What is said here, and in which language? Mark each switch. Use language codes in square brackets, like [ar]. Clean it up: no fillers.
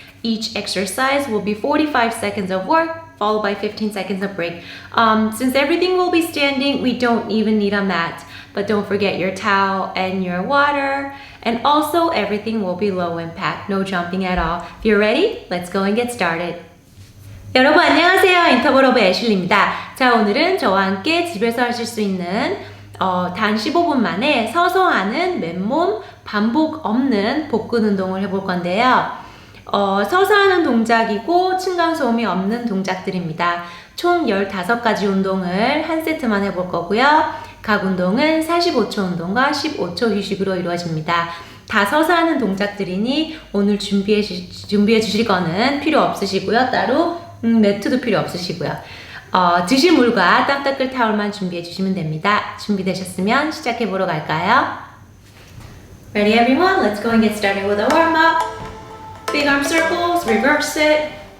[en] Each exercise will be 45 seconds of work, followed by 15 seconds of break. Since everything will be standing, we don't even need a mat. But don't forget your towel and your water. And also everything will be low impact, no jumping at all. If you're ready, let's go and get started. [ko] 여러분 안녕하세요. 인터벌업의 애슐리입니다. 자, 오늘은 저와 함께 집에서 하실 수 있는 단 15분 만에 서서하는 맨몸 반복 없는 복근 운동을 해볼 건데요. 서서하는 동작이고 층간소음이 없는 동작들입니다. 총 15가지 운동을 한 세트만 해볼 거고요. 각 운동은 45초 운동과 15초 휴식으로 이루어집니다. 다 서서하는 동작들이니 오늘 준비해 주실 거는 필요 없으시고요. 따로 매트도 필요 없으시고요. 드실 물과 땀 닦을 타올만 준비해 주시면 됩니다. 준비되셨으면 시작해 보러 갈까요? [en] Ready everyone? Let's go and get started with a warm up. Big arm circles, reverse it.